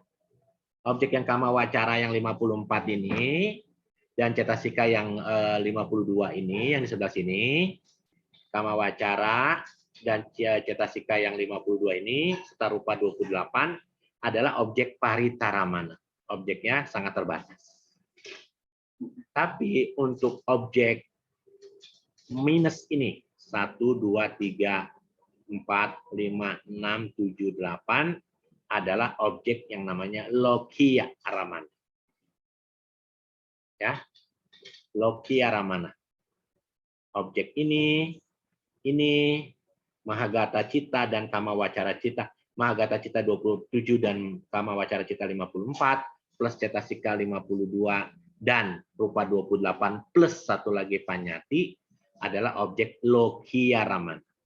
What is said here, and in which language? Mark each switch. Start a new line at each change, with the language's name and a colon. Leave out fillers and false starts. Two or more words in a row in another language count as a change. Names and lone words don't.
Indonesian: Objek yang
Pali: kama wacara
Indonesian: yang 54 ini dan cetasika yang 52 ini yang di sebelah sini,
Pali: kama wacara
Indonesian: dan cetasika yang 52 ini serta rupa 28 adalah objek paritaramana. Objeknya sangat terbatas. Tapi untuk objek minus ini 1, 2, 3, 4, 5, 6, 7, 8 adalah objek yang namanya
Pali: lokiya aramana. Ya, lokiya aramana.
Indonesian: Objek ini
Pali: mahagata cita
Indonesian: dan
Pali: kama wacara cita. Mahagata cita
Indonesian: 27 dan
Pali: kama wacara cita
Indonesian: 54 plus cetasika 52 dan rupa 28 plus satu lagi panyati adalah objek
Pali: lokiya ramana.